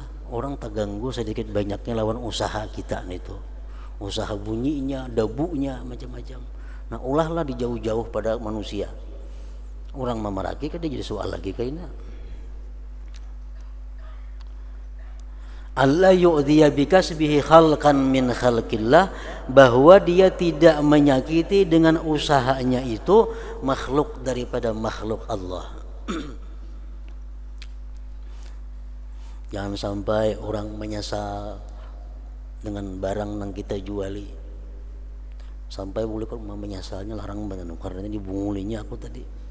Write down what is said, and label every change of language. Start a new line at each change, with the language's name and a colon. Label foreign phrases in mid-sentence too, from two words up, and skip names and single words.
Indonesian: Orang terganggu sedikit banyaknya lawan usaha kita itu. Usaha bunyinya, debunya, macam-macam.
Banjar: Nah ulahlah di jauh-jauh pada manusia. Orang mamaraki kada jadi soal lagi kayaknya.
Arabic: ألا يؤذي بكسبه خلقا من خلق الله,
Indonesian: bahwa dia tidak menyakiti dengan usahanya itu makhluk daripada makhluk Allah.
Banjar: Jangan sampai orang menyesal dengan barang yang kita juali, sampai boleh kalau menyesalnya larang benar karena dibungulinya aku tadi.